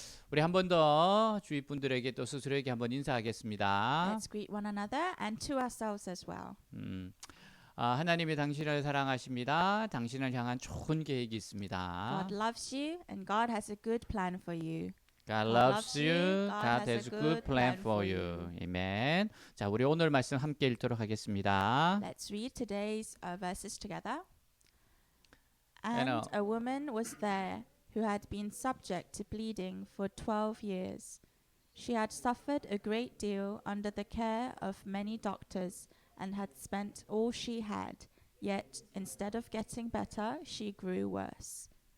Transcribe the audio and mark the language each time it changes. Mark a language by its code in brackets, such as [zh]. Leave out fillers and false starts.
[ko] 우리 한 번 더 주위 분들에게 또 스스로에게 한번 인사하겠습니다. [en] Let's greet one another and to ourselves as well. [ko] 하나님이 당신을 사랑하십니다. 당신을 향한 좋은 계획이 있습니다. [en] God loves you and God has a good plan for you. God loves you. God has a good plan for you. [ko] 아멘. 자, 우리 오늘 말씀 함께 읽도록 하겠습니다. [en] Let's read today's verses together. And, And a woman was there who had been subject to bleeding for 12 years. She had suffered a great deal under the care of many doctors and had spent all she had, yet instead of getting better, she grew worse.